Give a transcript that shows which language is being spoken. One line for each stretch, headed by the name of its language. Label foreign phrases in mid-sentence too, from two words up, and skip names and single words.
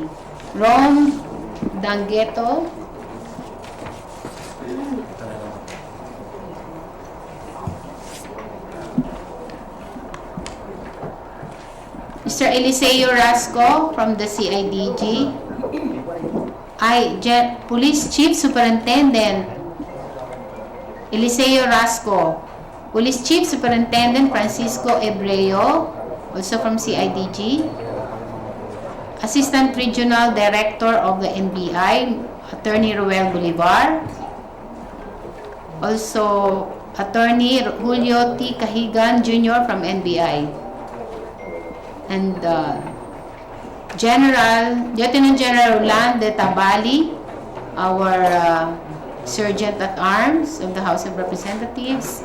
English: Rome Dangeto, Mr. Eliseo Rasco from the CIDG. Police Chief Superintendent Eliseo Rasco. Police Chief Superintendent Francisco Ebreo, also from CIDG. Assistant Regional Director of the NBI, Attorney Ruel Bolivar. Also, Attorney Julio T. Cahigan Jr. from NBI. And Lieutenant General Roland de Tabali, our Sergeant at Arms of the House of Representatives.